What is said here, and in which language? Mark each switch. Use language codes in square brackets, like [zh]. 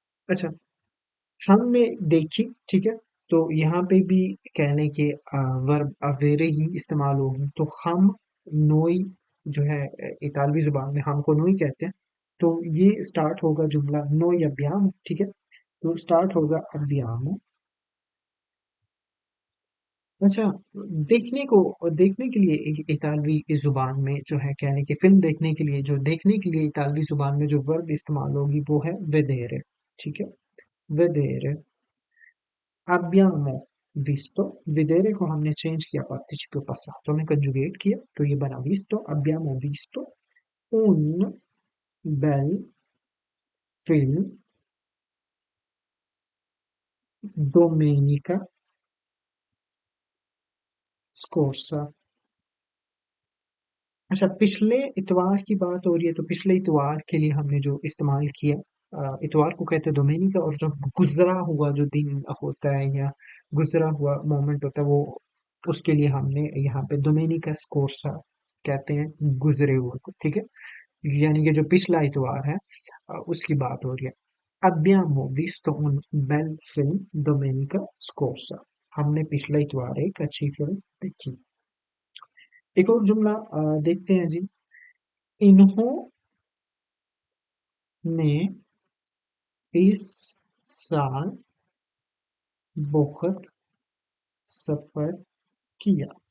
[hi] अच्छा, हमने देखी, ठीक है, तो यहाँ पे भी कहने के वर्ब अवेरे ही इस्तेमाल होगी, तो हम नोई जो है इतालवी जुबान में हम को नोई कहते हैं, तो ये स्टार्ट होगा जुमला नोई अब्बियामो, ठीक है, तो स्टार्ट होगा अब्बियामो। अच्छा, देखने के लिए इतालवी जुबान में जो है कहने की फिल्म देखने के लिए, जो देखने के लिए इतालवी जुबान में जो वर्ब इस्तेमाल होगी वो है vedere, ठीक है, vedere। [it] abbiamo visto, [hi] vedere को हमने चेंज किया पार्टिसिपल passato में कंजुगेट किया, तो ये बना visto, [it] abbiamo visto un bel film domenica scorsa। [hi] अच्छा, पिछले इतवार की बात हो रही है, तो पिछले इतवार के लिए हमने जो इस्तेमाल किया, इतवार को कहते हैं दोमेनिका, और जो गुजरा हुआ जो दिन होता है या गुजरा हुआ मोमेंट होता है वो, उसके लिए हमने यहाँ पे दोमेनिका स्कोर्सा कहते हैं गुजरे हुए को, ठीक है, यानी कि जो पिछला इतवार है उसकी बात हो रही है। [it] Abbiamo visto un bel film domenica scorsa। [hi] हमने पिछला इतवार एक अच्छी फिल्म देखी। एक और जुमला देखते हैं जी। इन्होंने इस साल बहुत सफर किया।